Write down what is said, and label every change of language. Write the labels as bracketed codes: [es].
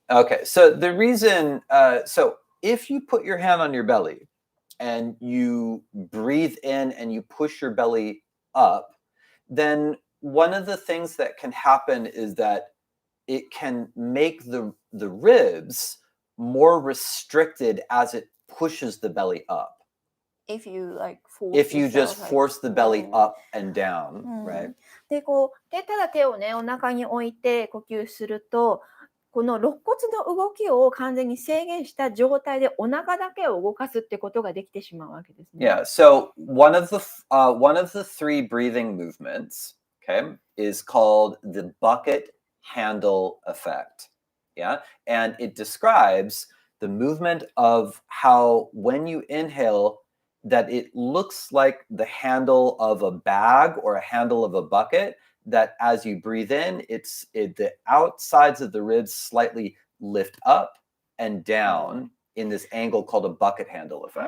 [en] Okay, so the reason, so if you put your hand on your belly and you breathe in and you push your belly up, then one of the things that can happen is that it can make the ribs more restricted as it pushes the belly up. If you just force the belly up and down, right? [ja] でただ手をねお腹に置いて呼吸すると、この肋骨の動きを完全に制限した状態でお腹だけを動かすってことができてしまうわけですね。 [en] Yeah, so one of the 3 breathing movements, okay, is called the bucket handle effect. Yeah, and it describes the movement of how when you inhale that it looks like the handle of a bag or a handle of a bucket, that as you breathe in, the outsides of the ribs slightly lift up and down in this angle called a bucket handle effect.